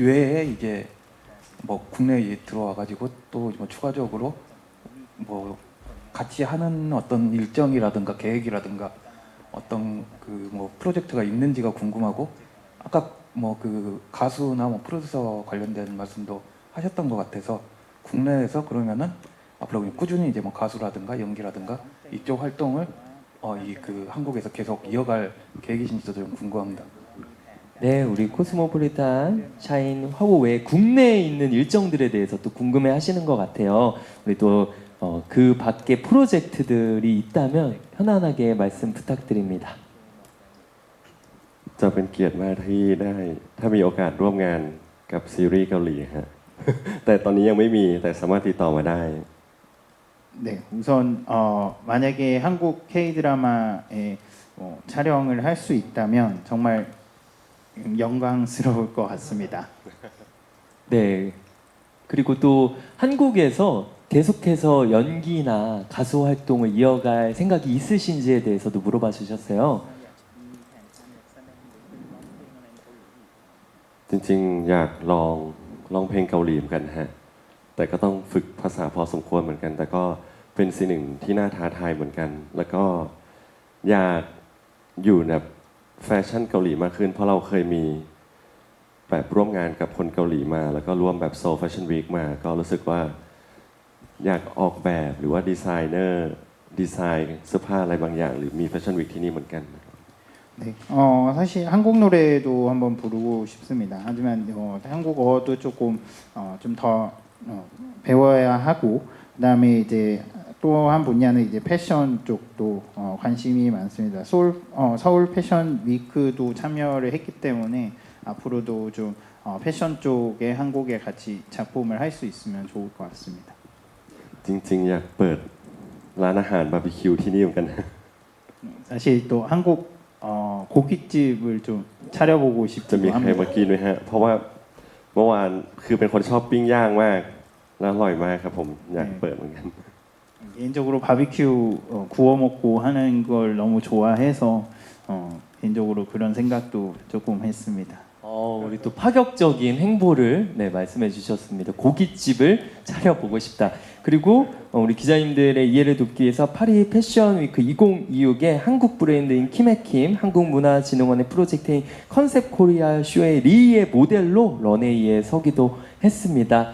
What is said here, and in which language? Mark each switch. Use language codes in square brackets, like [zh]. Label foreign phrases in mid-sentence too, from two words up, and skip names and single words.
[ko] 외에 이제 뭐 국내에 들어와 가지고 또 뭐 추가적으로 뭐 같이 하는 어떤 일정이라든가 계획이라든가 어떤 그 뭐 프로젝트가 있는지가 궁금하고 아까 뭐 그 가수나 뭐 프로듀서 관련된 말씀도 하셨던 것 같아서 국내에서 그러면은 앞으로 그냥 꾸준히 이제 뭐 가수라든가 연기라든가 이쪽 활동을 이 그 한국에서 계속 이어갈 계획이신지도 좀 궁금합니다. 네, 우리 코스모폴리탄 샤인 화보 외에 국내에 있는 일정들에 대해서 또 궁금해 하시는 것 같아요. 우리 또 그 밖에 프로젝트들이 있다면 편안하게 말씀 부탁드립니다. [th] จะเป็นเกียรติมากที่ได้ถ้ามีโอกาสร่วมงานกับซีรีส์เกาหลีฮะ แต่ตอนนี้ยังไม่มีแต่สามารถติดต่อมาได้ [ko] 네, 우선 만약에 한국 K-드라마에 촬영을 할 수 있다면 정말 영광스러울 것 같습니다. 네. 그리고 또 한국에서 계속해서 연기나 가수 활동을 이어갈 생각이 있으신지에 대해서도 물어봐 주셨어요. [th] จริงๆอยากลองร้องเพลงเกาหลีเหมือนกันฮะแต่ก็ต้องฝึกภาษาพอสมควรเหมือนกันแต่ก็เป็นสิ่งหนึ่งที่น่าท้าทายเหมือนกันแล้วก็อยากอยู่แบบแฟชั่นเกาหลีมากขึ้นเพราะเราเคยมีแบบร่วมงานกับคนเกาหลีมาแล้วก็ร่วมแบบโซลแฟชั่นวีคมาก็รู้สึกว่าอยากออกแบบหรือว่าดีไซเนอร์ดีไซน์เสื้อผ้าอะไรบางอย่างหรือมีแฟชั่นวีคที่นี่เหมือนกัน [ko] 네, 사실 한국 노래도 한번 부르고 싶습니다. 하지만 한국어도 조금 좀 더 배워야 하고 그다음에 이제 또 한 분야는 이제 패션 쪽도 관심이 많습니다. 서울 패션 위크도 참여를 했기 때문에 앞으로도 좀 패션 쪽에 한국에 같이 작품을 할 수 있으면 좋을 것 같습니다. [th] จริงๆ อยากเปิดร้านอาหารบาร์บีคิวที่นี่เหมือนกันนะ [ko] 사실 또 한국 고깃집을 좀 차려보고 [th] จะมี [ko] 싶기도 [th] ใครมา [ko] 합니다. [th] กินไหมฮะ เพราะว่าเมื่อวานคือเป็นคนชอบปิ้งย่างมาก แล้วอร่อยมากครับผมอยากเปิดเหมือนกัน [ko] 개인적으로 바비큐 구워 먹고 하는 걸 너무 좋아해서 개인적으로 그런 생각도 조금 했습니다. 우리 또 파격적인 행보를 네, 말씀해 주셨습니다. 고깃집을 차려보고 싶다. 그리고 우리 기자님들의 이해를 돕기 위해서 파리 패션 위크 2026의 한국 브랜드인 키메킴 한국문화진흥원의 프로젝트인 컨셉 코리아 쇼의 리의 모델로 런웨이에 서기도 했습니다.